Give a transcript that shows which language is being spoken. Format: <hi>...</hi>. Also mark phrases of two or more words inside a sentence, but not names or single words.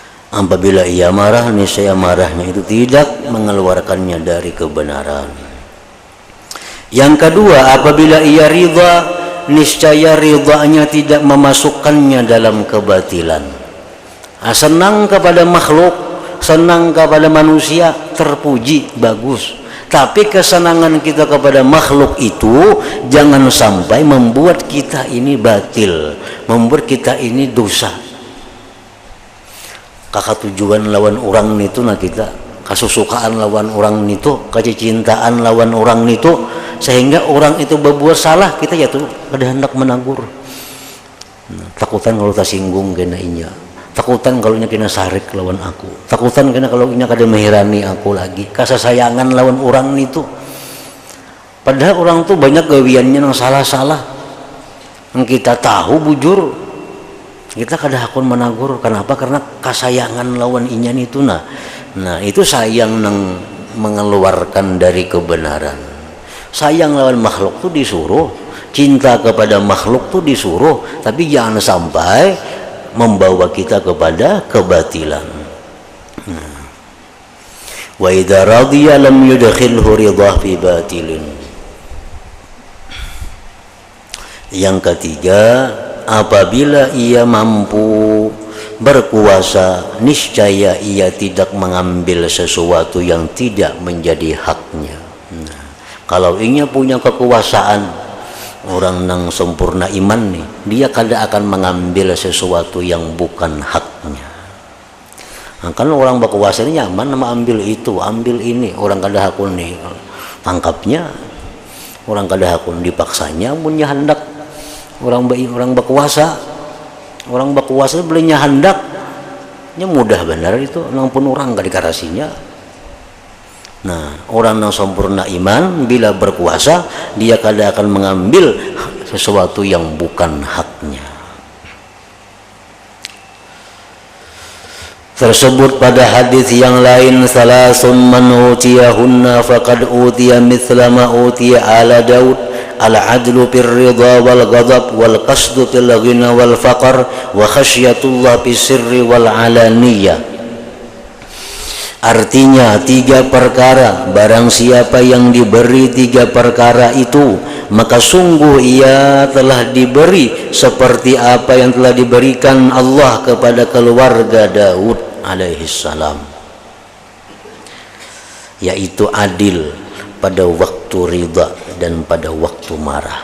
<id>Apabila ia marah, niscaya marahnya itu tidak mengeluarkannya dari kebenaran. Yang kedua, apabila ia ridha, niscaya ridhanya tidak memasukkannya dalam kebatilan. Senang kepada makhluk, senang kepada manusia, terpuji, bagus. Tapi kesenangan kita kepada makhluk itu jangan sampai membuat kita ini batil, membuat kita ini dosa.</id> <bjn>Kakak tujuan lawan orang itu nah kita kasusukaan lawan orang itu, kecintaan lawan orang itu, sehingga orang itu berbuat salah, kita ya tuh ada hendak menegur. Takutan kalau tersinggung kena inya, takutan kalau kena sarik lawan aku, takutan kena kalau inya kada mehirani aku lagi, kasasayangan lawan orang itu. Padahal orang tuh banyak gawiannya yang salah-salah, yang kita tahu bujur, kita kada hakun menagur.</bjn> <id>Kenapa?</id> <bjn>Karena kasayangan lawan inyan itu nah itu sayang nang mengeluarkan dari kebenaran.</bjn> <id>Sayang lawan makhluk tuh disuruh, cinta kepada makhluk tuh disuruh, tapi jangan sampai membawa kita kepada kebatilan.</id> <ar>وإذا رضي لم يدخله رضا في باطل.</ar> <id>Yang ketiga, apabila ia mampu berkuasa, niscaya ia tidak mengambil sesuatu yang tidak menjadi haknya. Kalau ia punya kekuasaan, orang yang sempurna iman nih, dia kada akan mengambil sesuatu yang bukan haknya.</id> <bjn>Kan orang berkuasa ini nyaman nama ambil itu, ambil ini, orang kada hakun nih tangkapnya, orang kada hakun dipaksanya, punya hendak. Orang berkuasa belinya hendaknya mudah benar itu, nampun orang gak dikarasinya.</bjn> <id>Nah, orang yang sempurna iman bila berkuasa, dia kada akan mengambil sesuatu yang bukan haknya. Tersebut pada hadis yang lain,</id> <ar>ثلاث من أوتيهن فقد أوتي مثل ما أوتي آل داود، العدل في الرضا والغضب والقصد في الغنى والفقر وخشية الله في السر والعلانية.</ar> <id>Artinya 3 perkara, barang siapa yang diberi 3 perkara itu, maka sungguh ia telah diberi seperti apa yang telah diberikan Allah kepada keluarga Daud alaihissalam, yaitu adil pada waktu ridha dan pada waktu marah.</id>